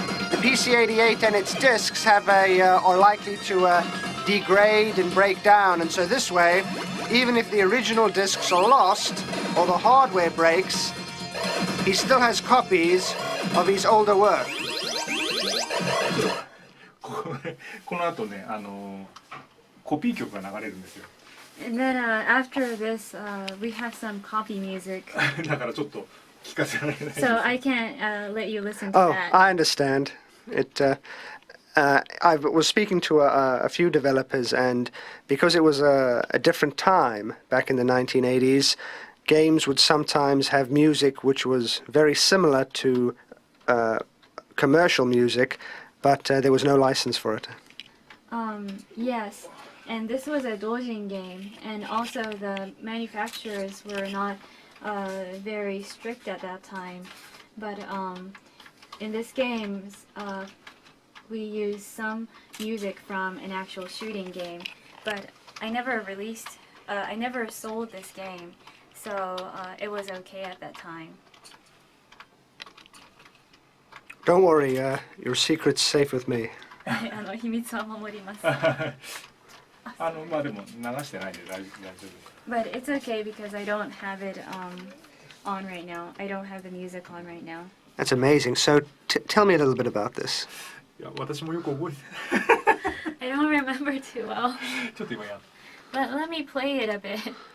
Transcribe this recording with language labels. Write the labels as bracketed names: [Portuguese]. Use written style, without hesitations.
[English] the PC-88 and its discs are likely to degrade and break down, and so this way, even if the original discs are lost or the hardware breaks, he still has copies of his older work. [Japanese] この後ね、コピー曲が流れるんですよ。 [English] And then after this, we have some copy music. [Japanese] だからちょっと聞かせられない。 [English] So I can't let you listen to Oh, that. I understand. I was speaking to a few developers, and because it was a different time back in the 1980s, games would sometimes have music which was very similar to commercial music, but there was no license for it. Yes, and this was a Dojin game, and also the manufacturers were not very strict at that time. But in this game, we used some music from an actual shooting game, but I never sold this game, so it was okay at that time. Don't worry, your secret's safe with me. [Japanese] 秘密は守ります。まあでも流してないんで大丈夫。 [English] But it's okay because I don't have it on right now. I don't have the music on right now. That's amazing. So tell me a little bit about this. [Japanese] いや、私もよく覚えて。 [English] I don't remember too well. [Japanese] ちょっと今や。 [English] Let me play it a bit.